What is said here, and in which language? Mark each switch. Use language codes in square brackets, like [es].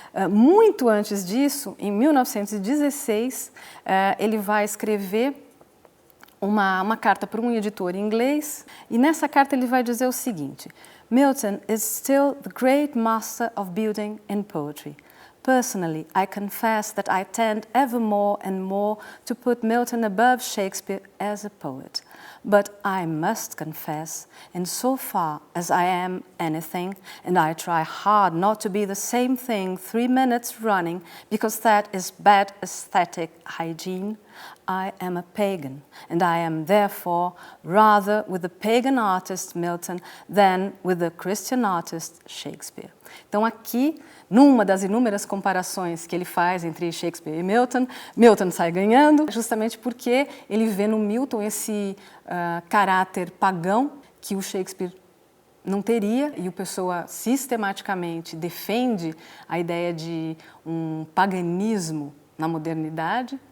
[pt] Muito antes disso, em 1916, ele vai escrever uma carta para um editor inglês, e nessa carta ele vai dizer o seguinte: [en] Milton is still the great master of building in poetry. Personally, I confess that I tend ever more and more to put Milton above Shakespeare as a poet. but I must confess, in so far as I am anything, and I try hard not to be the same thing 3 minutes running, because that is bad aesthetic hygiene, I am a pagan, and I am therefore rather with the pagan artist Milton than with the Christian artist Shakespeare. [pt] Então aqui, numa das inúmeras comparações que ele faz entre Shakespeare e Milton, Milton sai ganhando, justamente porque ele vê no Milton esse caráter pagão que o Shakespeare não teria, e o Pessoa sistematicamente defende a ideia de um paganismo na modernidade.